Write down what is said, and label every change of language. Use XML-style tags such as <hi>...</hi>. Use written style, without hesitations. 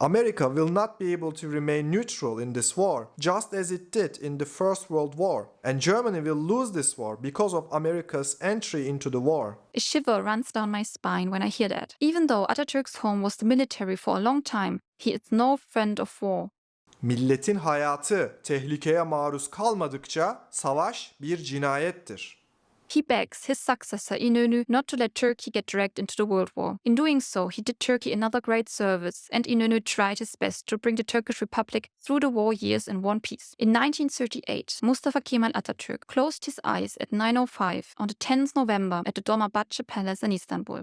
<en>America will not be able to remain neutral in this war, just as it did in the First World War. And Germany will lose this war because of America's entry into the war. A shiver runs down my spine when I hear that. Even though Ataturk's home was the military for a long time, he is no friend of war.</en> <tr>Milletin hayatı tehlikeye maruz kalmadıkça savaş bir cinayettir.</tr> <en>He begs his successor İnönü not to let Turkey get dragged into the World War. In doing so, he did Turkey another great service, and İnönü tried his best to bring the Turkish Republic through the war years in one piece. In 1938, Mustafa Kemal Atatürk closed his eyes at 9:05 on the 10th November at the Dolmabahce Palace in Istanbul.</en>